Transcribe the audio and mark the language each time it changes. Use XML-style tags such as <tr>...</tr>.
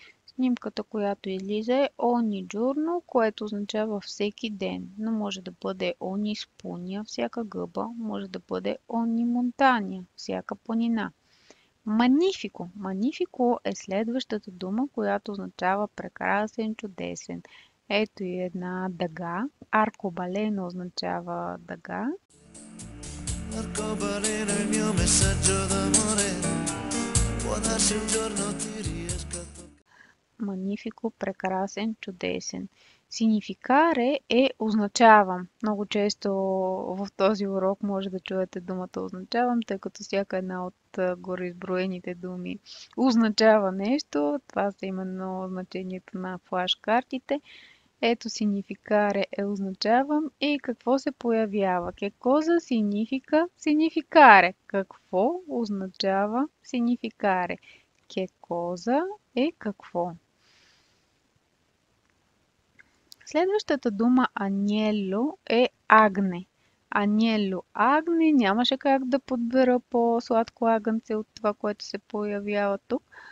<bg>Снимката, която излиза е ogni giorno, което означава всеки ден, но може да бъде ogni spugna, всяка гъба, може да бъде ogni montagna, всяка планина.</bg> <it>Magnifico.</it> <bg>Magnifico е следващата дума, която означава прекрасен, чудесен. Ето и една дъга. Аркобалено означава дъга.</bg> <it>Arcobaleno è il mio messaggio d'amore, può darsi un giorno ti riesca a toccare.</it> <bg>Magnifico, прекрасен, чудесен. Сигнификаре е означавам. Много често в този урок може да чуете думата означавам, тъй като всяка една от гореизброените думи означава нещо. Това са именно значението на флаш-картите. Ето сигнификаре е означавам и какво се появява.</bg> <it>Che cosa significa significare?</it> <bg>Какво означава significare?</bg> <it>Che cosa</it> <bg>е какво. Следващата дума agnello е агне. Agnello, агне, нямаше как да подбера по-сладко агънце от това, което се появява тук.</bg>